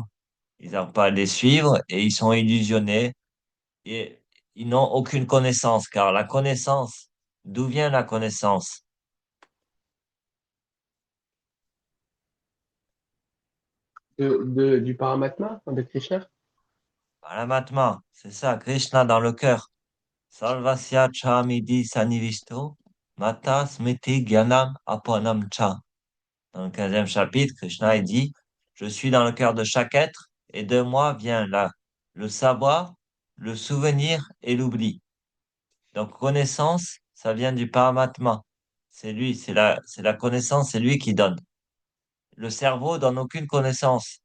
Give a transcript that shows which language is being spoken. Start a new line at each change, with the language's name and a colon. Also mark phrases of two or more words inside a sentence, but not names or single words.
French: Ils n'arrivent pas à les suivre et ils sont illusionnés et ils n'ont aucune connaissance. Car la connaissance, d'où vient la connaissance? Du Paramatma, de Krishna. Paramatma, c'est ça, Krishna dans le cœur.
Sanskrit: Salvasya chamidi sanivisto, mata smiti gyanam apanam cha.
French: dans le 15e chapitre, Krishna il dit, je suis dans le cœur de chaque être et de moi vient là le savoir, le souvenir et l'oubli. Donc connaissance, ça vient du Paramatma. C'est lui, c'est la connaissance, c'est lui qui donne. Le cerveau donne aucune connaissance.